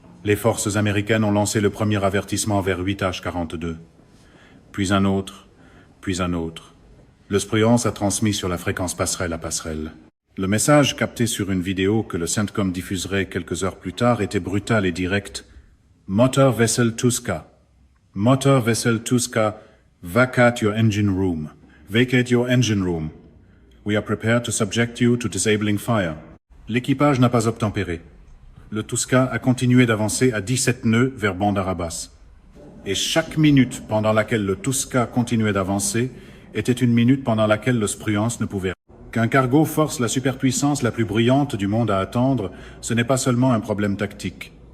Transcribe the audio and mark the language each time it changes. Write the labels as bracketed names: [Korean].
[French] Les forces américaines ont lancé le premier avertissement vers 8h42. Puis un autre, puis un autre. Le Spruance a transmis sur la fréquence passerelle à passerelle. Le message capté sur une vidéo que le CENTCOM diffuserait quelques heures plus tard était brutal et direct. [English] Motor Vessel Tuska. Motor Vessel Tuska. Vacate your engine room. Vacate your engine room. We are prepared to subject you to disabling fire. [French] L'équipage n'a pas obtempéré. Le Tuska a continué d'avancer à 17 nœuds vers Bandar Abbas. Et chaque minute pendant laquelle le Tuska continuait d'avancer était une minute pendant laquelle le Spruance ne pouvait rien. Qu'un cargo force la superpuissance la plus brillante du monde à attendre, ce n'est pas seulement un problème tactique.